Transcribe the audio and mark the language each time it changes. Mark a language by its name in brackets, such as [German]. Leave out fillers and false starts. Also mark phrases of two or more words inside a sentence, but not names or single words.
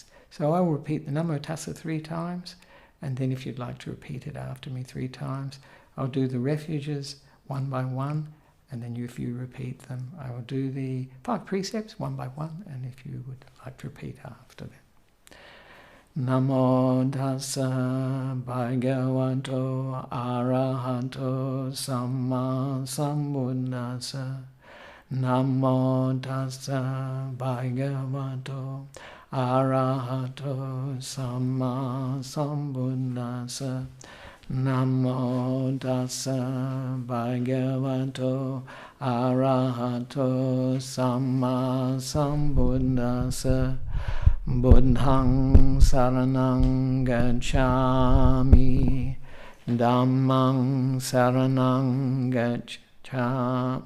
[English] So I will repeat the [Pali] Namo Tassa [English] 3 times, and then if you'd like to repeat it after me 3 times, I'll do the refuges one by one, and then if you repeat them, I will do the 5 precepts one by one, and if you would like to repeat after them. [Pali] Namo Tassa Bhagavato Arahato Samma Sambuddhassa. Namo Tassa Bhagavato arahato samma sambuddhassa. Namo tassa bhagavato arahato samma sambuddhassa. Buddhaṃ saranang gacchāmi. Dhammang saranang gacchāmi.